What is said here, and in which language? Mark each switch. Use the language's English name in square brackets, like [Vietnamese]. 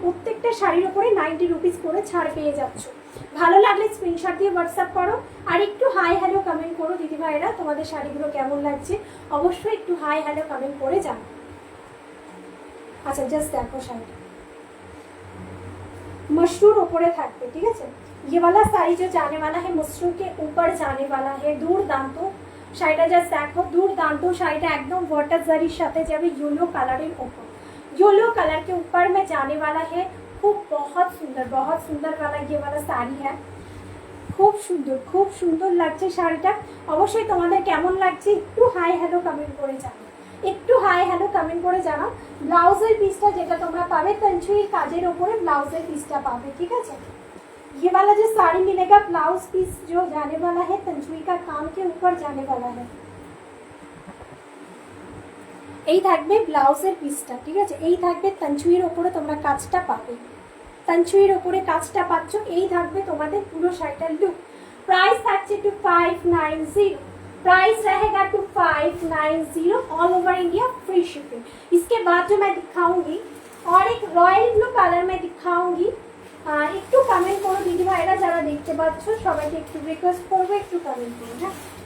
[Bangla] প্রত্যেকটা শাড়ির উপরে 90 রুপিস করে ছাড় পেয়ে যাচ্ছ। ভালো লাগলে স্ক্রিনশট দিয়ে হোয়াটসঅ্যাপ করো, আর একটু হাই হ্যালো কমেন্ট করো দিদিভাইরা, তোমাদের শাড়িগুলো কেমন লাগছে অবশ্যই একটু হাই হ্যালো কমেন্ট করে জানো। আচ্ছা জাস্ট দেখো শাড়িটা मशरूर ऊपरे থাকবে, ঠিক আছে। [Hindi] ये वाला साड़ी जो जाने वाला है मशरूर के ऊपर जाने वाला है। [Bangla] দুর্দান্ত শাড়িটা জাস্ট দেখো, দুর্দান্ত শাড়িটা একদম ওয়াটার জারির সাথে যাবে, [Hindi] येलो कलर के ऊपर येलो कलर के ऊपर में जाने वाला है। खूब बहुत सुंदर वाला ये वाला साड़ी है, [Bangla] খুব সুন্দর লাগছে শাড়িটা। অবশ্যই তোমাদের কেমন লাগছে একটু হাই হ্যালো কমেন্ট করে জানাও, একটু হাই হ্যালো কমেন্ট করে জানাও। ব্লাউজের পিসটা যেটা তোমরা পাবে তঞ্চুইর কাজের ওপরে ব্লাউজের পিসটা পাবে, ঠিক আছে। [Hindi] ये वाला जो साड़ी मिलेगा ब्लाउज पीस जो जाने वाला है तंचुई का काम के ऊपर जाने वाला है। [Bangla] এই থাকবে ব্লাউজের পিসটা, ঠিক আছে। এই থাকবে তঞ্চুইর ওপরে তোমরা কাজটা পাবে, তঞ্চুইর ওপরে কাজটা পাচ্ছ। এই থাকবে তোমাদের পুরো শাড়িটার লুক। [Hindi] प्राइस [Bangla] থাকছে [Hindi] 2590, प्राइस रहेगा 2590 all over India free shipping. इसके बाद जो मैं दिखाऊंगी और एक रॉयल ब्लू कलर में दिखाऊंगी, [Bangla] একটু কমেন্ট করো দিদি ভাইরা যারা দেখতে পাচ্ছ, সবাইকে একটু রিকোয়েস্ট করবো একটু কমেন্ট করো, হ্যাঁ।